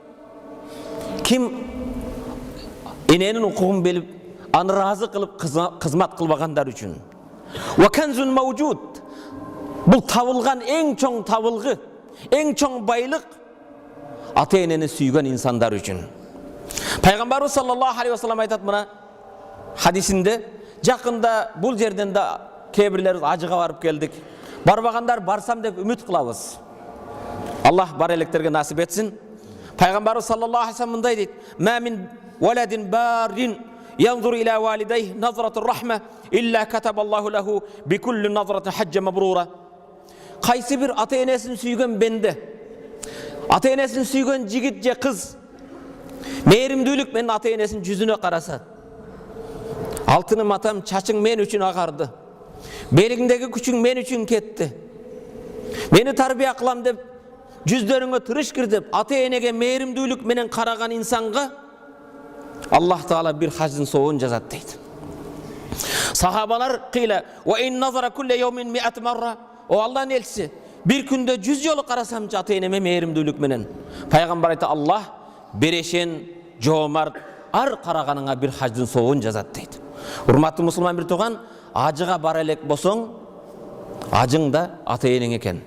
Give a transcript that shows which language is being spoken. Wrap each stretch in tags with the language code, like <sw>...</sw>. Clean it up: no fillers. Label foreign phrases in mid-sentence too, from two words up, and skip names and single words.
<ky>Ким эненин укугун белип, аны ыраазы кылып кызмат кылбагандар үчүн.</ky> <ar>وكنز موجود.</ar> <ky>Бул табылган эң чоң табылгы, эң чоң байлык ата-энени сүйгөн инсандар үчүн. Пайгамбарыбыз</ky> <ar>صلى الله عليه وسلم</ar> <ky>айтат мына хадисинде, жакында бул жерден да кээ бирлерибиз ажыга барып келдик. Барбагандар барсам деп үмүт кылабыз. Аллах бар электерге насип этсин. Пайгамбарыбыз</ky> <ar>صلى الله عليه وسلم</ar> <ky>мындай дейт:</ky> <ar>"ما من ولد بار ينظر إلى والديه نظرة رحمة إلا كتب الله له بكل نظرة حجة مبرورة."</ar> <ky>Кайсы бир ата-энесин сүйгөн бенде, ата-энесин сүйгөн жигит же кыз мээримдүүлүк менен ата-энесин жүзүнө караса, алтыным атам, чачың мен үчүн агарды, белиңдеги күчүң мен үчүн кетти, мени тарбия кылам деп жүздөрүңө тырышкыр деп ата-энеге мээримдүүлүк менен караган инсанга Аллах Таала бир хаждын соогун жазат дейт. Сахабалар кыйла:</ky> <ar>"وإن نظر كل يوم مائة مرة."</ar> <ky>О Аллахтын элчиси, бир күндө 100 жолу карасамчы ата-энеме мээримдүүлүк менен. Пайгамбар айтты: "Аллах берешен, жоомарт, ар караганыңа бир хаждын соогун жазат" дейт. Урматтуу мусулман бир тууган, ажыга бара элек болсоң, ажың да ата-энең экен.</ky>